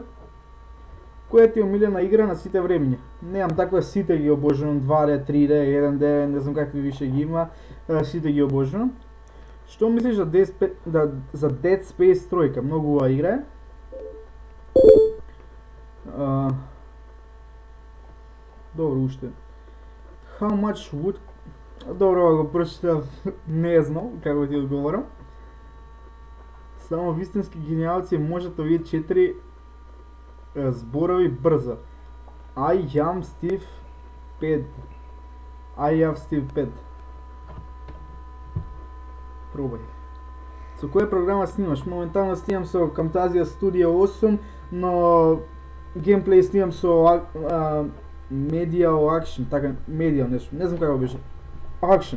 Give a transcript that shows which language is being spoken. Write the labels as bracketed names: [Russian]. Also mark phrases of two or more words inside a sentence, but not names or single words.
[Macedonian] Која ти е омилена игра на сите времиња? Немам таква, сите ги обожувам, 2D, 3D, 1D, не знам какви више ги има, сите ги обожувам. Што мислиш за Dead Space 3? Многу убава игра е. Добро, уште. [English] How much wood... [Macedonian] Добро, го прочитав, не знам како ти одговорам. Само вистински гениалци можат овие 4 зборови брзо. [English] I am Steve 5. I am Steve 5. [Macedonian] Пробај. Со која програма снимаш? Моментално снимам со Camtasia Studio 8, но геймплей снимам со Medial Action, така, Medial нешто, не знам како беше. Action.